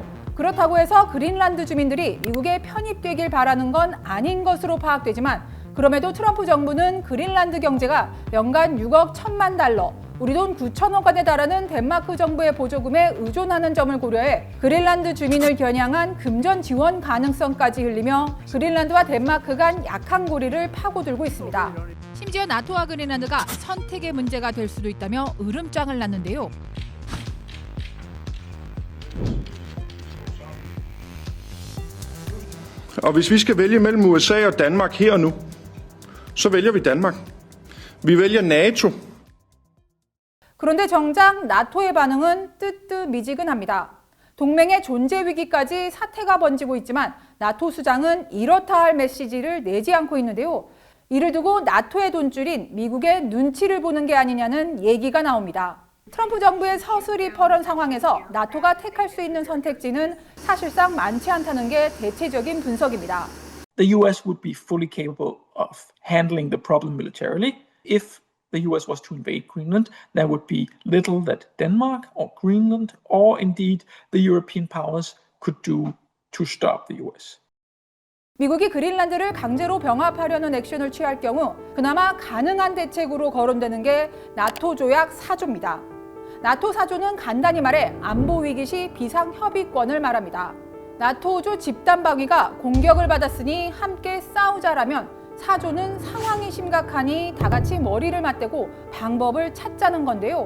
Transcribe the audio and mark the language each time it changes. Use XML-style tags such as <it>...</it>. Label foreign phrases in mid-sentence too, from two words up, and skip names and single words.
<ko>그렇다고 해서 그린란드 주민들이 미국에 편입되길 바라는 건 아닌 것으로 파악되지만 그럼에도 트럼프 정부는 그린란드 경제가 연간 6억 1천만 달러, 우리 돈 9천억 원에 달하는 덴마크 정부의 보조금에 의존하는 점을 고려해 그린란드 주민을 겨냥한 금전 지원 가능성까지 흘리며 그린란드와 덴마크 간 약한 고리를 파고들고 있습니다. 심지어 나토와 그린란드가 선택의 문제가 될 수도 있다며 으름장을 놨는데요.</ko> <da>Og hvis vi skal vælge mellem USA og Danmark her og nu, så vælger vi Danmark. Vi vælger NATO.</da> <ko>그런데 정작 나토의 반응은 뜨뜻미지근합니다. 동맹의 존재 위기까지 사태가 번지고 있지만 나토 수장은 이렇다 할 메시지를 내지 않고 있는데요. 이를 두고 나토의 돈줄인 미국의 눈치를 보는 게 아니냐는 얘기가 나옵니다. 트럼프 정부의 서슬이 퍼런 상황에서 나토가 택할 수 있는 선택지는 사실상 많지 않다는 게 대체적인 분석입니다.</ko> <en>The US would be fully capable of handling the problem militarily. If the US was to invade Greenland, there would be little that Denmark or Greenland or indeed the European powers could do to stop the US.</en> <ko>미국이 그린란드를 강제로 병합하려는 액션을 취할 경우 그나마 가능한 대책으로 거론되는 게 나토 조약 4조입니다. 나토 4조는 간단히 말해 안보 위기 시 비상협의권을 말합니다. 나토5조 집단방위가 공격을 받았으니 함께 싸우자라면 4조는 상황이 심각하니 다 같이 머리를 맞대고 방법을 찾자는 건데요.</ko>